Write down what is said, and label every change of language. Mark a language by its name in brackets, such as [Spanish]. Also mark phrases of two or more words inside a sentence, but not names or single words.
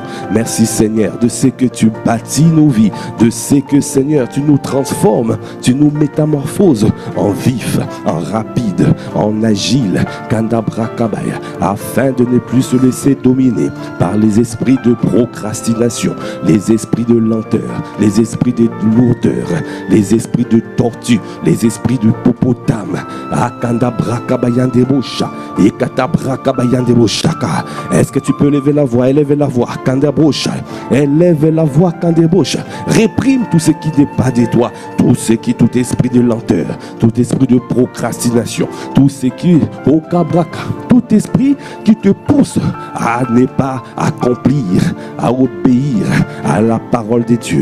[French] Merci Seigneur, de ce que tu bâtis nos vies, de ce que Seigneur, tu nous transformes, tu nous métamorphoses en vif, en rapide, en agile, Kandabrakabaya, afin de ne plus se laisser dominer par les esprits de procrastination, les esprits de lenteur, les esprits de lourdeur, les esprits de tortue, les esprits de hippopotame. Kandabrakabaya-ndebosha et Katabrakabaya-ndeboshaka. Est-ce que tu peux lever la voix? Élève la voix, Kandabosha. Élève la voix, Kandabosha. Réprime tout ce qui n'est pas de toi, tout esprit de lenteur, tout esprit de procrastination, tout ce qui, au Kabraka, tout esprit qui te pousse à ne pas accomplir, à obéir à la parole de Dieu.